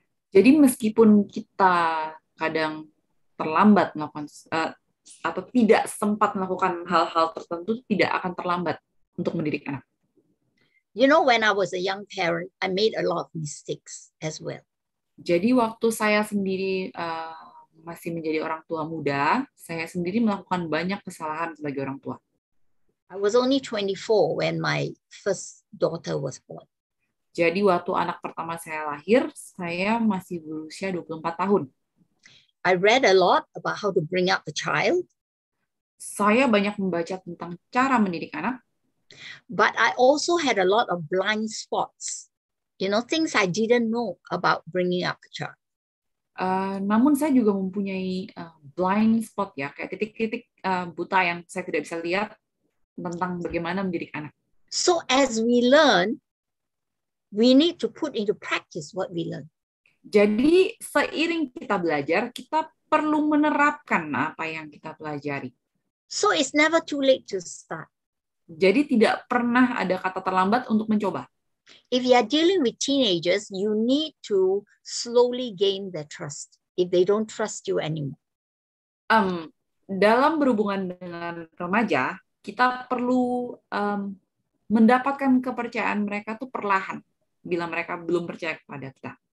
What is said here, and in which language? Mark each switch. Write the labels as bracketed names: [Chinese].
[Indonesian] Jadi meskipun kita kadang terlambat melakukan atau tidak sempat melakukan hal-hal tertentu, tidak akan terlambat untuk mendidik anak. [English] You know, when I was a young parent, I made a lot of mistakes as well. [Indonesian] Jadi waktu saya sendiri masih menjadi orang tua muda, saya sendiri melakukan banyak kesalahan sebagai orang tua. [English] I was only 24 when my first daughter was born. [Indonesian] Jadi waktu anak pertama saya lahir, saya masih berusia 24 tahun. [English] I read a lot about how to bring up the child. [Indonesian] Saya banyak membaca tentang cara mendidik anak. [English] But I also had a lot of blind spots. You know, things I didn't know about bringing up a child. [Indonesian] Namun saya juga mempunyai blind spot ya, kayak titik-titik buta yang saya tidak bisa lihat tentang bagaimana mendidik anak. [English] So as we learn, we need to put into practice what we learn. [Indonesian] Jadi seiring kita belajar, kita perlu menerapkan apa yang kita pelajari. [English] So it's never too late to start. [Indonesian] Jadi tidak pernah ada kata terlambat untuk mencoba. [English] If you are dealing with teenagers, you need to slowly gain their trust if they don't trust you anymore. [Indonesian] Dalam berhubungan dengan remaja, kita perlu mendapatkan kepercayaan mereka tuh perlahan bila mereka belum percaya kepada kita.